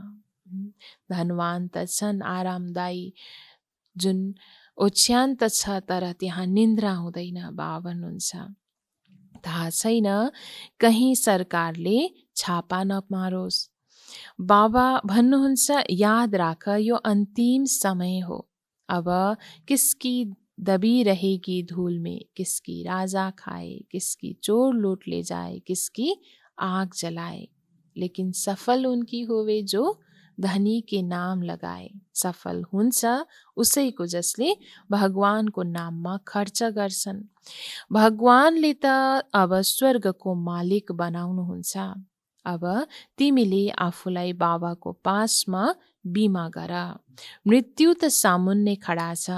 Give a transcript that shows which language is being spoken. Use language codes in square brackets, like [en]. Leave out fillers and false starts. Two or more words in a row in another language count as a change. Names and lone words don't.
[ne] धनवान त छन्, आरामदायी जुन ओछ्यान त छ, तर त्यहाँ निन्द्रा हुँदैन। बाबा भन्नुहुन्छ थाहा छैन कहीँ सरकारले छापा नमारोस्। बाबा भन्नुहुन्छ याद राख यो अन्तिम समय हो। [hi] अब किसकी दबी रहेगी धूल में, किसकी राजा खाए, किसकी चोर लूट ले जाए, किसकी आग जलाए, लेकिन सफल उनकी होवे जो धनी के नाम लगाए। [ne] सफल हुन्छ उसैको जसले भगवानको नाममा खर्च गर्छन्। भगवानले त अब स्वर्गको मालिक बनाउनुहुन्छ। अब तिमीले आफूलाई बाबाको पासमा बिमा गर। मृत्यु त सामुन्ने खडा छ।